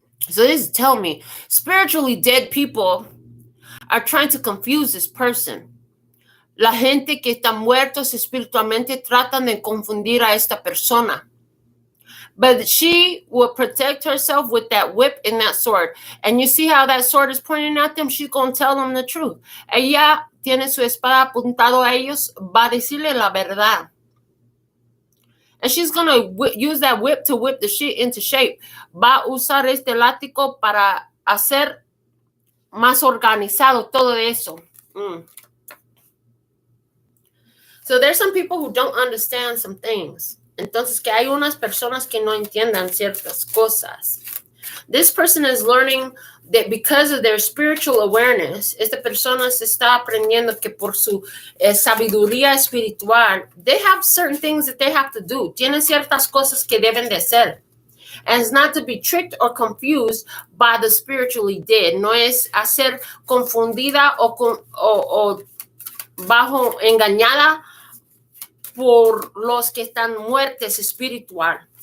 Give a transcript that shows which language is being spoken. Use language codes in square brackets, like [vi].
[en] So this tell me, spiritually dead people are trying to confuse this person. [es] La gente que está muertos espiritualmente tratan de confundir a esta persona. [en] But she will protect herself with that whip and that sword. And you see how that sword is pointing at them? She's going to tell them the truth. [es] Ella tiene su espada apuntado a ellos, va a decirle la verdad. [en] And she's going to use that whip to whip the shit into shape. [es] Va a usar este látigo para hacer más organizado todo eso. [en] So there's some people who don't understand some things. [es] Entonces, que hay unas personas que no entiendan ciertas cosas. [en] This person is learning that because of their spiritual awareness, [es] esta persona se está aprendiendo que por su sabiduría espiritual, [en] they have certain things that they have to do. [es] Tienen ciertas cosas que deben de hacer. [en] And it's not to be tricked or confused by the spiritually dead. [es] No es hacer confundida o bajo engañada por los que están muertes espiritual.